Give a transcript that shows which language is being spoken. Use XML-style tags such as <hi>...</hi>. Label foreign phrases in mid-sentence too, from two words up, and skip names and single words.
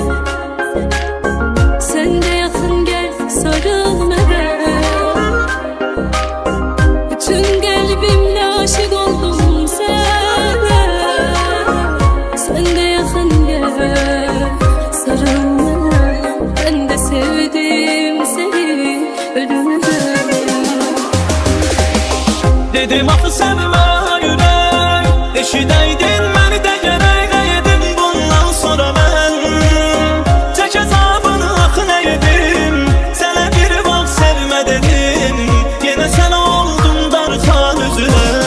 <az>Sən də yaxın gəl, sarıl mənə. Bütün qəlbimlə aşiq oldum sənə. Sən də yaxın gəl, sarıl mənə.</az> <tr>Ben de sevdim seni ölümüne.</tr> <az>Dedim axı sevmə ürək, eşidəydin məni də gərək. Əyedim bundan sonra mən çək əzabını, axı nə yedim. Sənə bir vaxt sevmə dedim, yenə sən oldun darxan üzülə.</az>